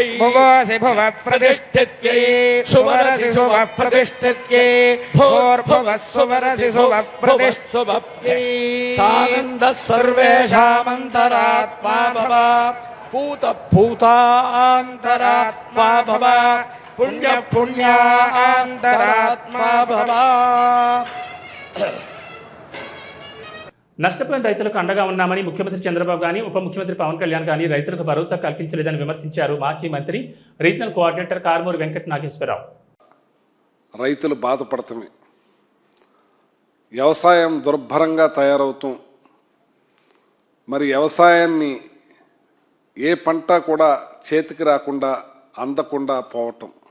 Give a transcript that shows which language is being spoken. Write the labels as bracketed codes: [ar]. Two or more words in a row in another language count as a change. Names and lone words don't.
[sa] भुवोऽसि भुवः प्रतिष्ठित्यै सुवरसि सुवः प्रतिष्ठित्यै भूर्भुवः सुवरसि सुवः प्रतिष्ठित्यै सानन्दः सर्वेषामन्तरात्मा भव भूतभूतान्तरात्मा भव पुण्य पुण्यान्तरात्मा भव. [te] నష్టపోయిన రైతులకు అండగా ఉన్నామని ముఖ్యమంత్రి చంద్రబాబు గాని ఉప ముఖ్యమంత్రి పవన్ కళ్యాణ్ గాని రైతులకు భరోసా కల్పించలేదని విమర్శించారు మాజీ మంత్రి [en] regional coordinator [te] కార్మూరి వెంకట నాగేశ్వరరావు. రైతులు బాధపడటమే, వ్యవసాయం దుర్భరంగా తయారవుతూ మరి వ్యవసాయాన్ని ఏ పంట కూడా చేతికి రాకుండా అందకుండా పోవటం.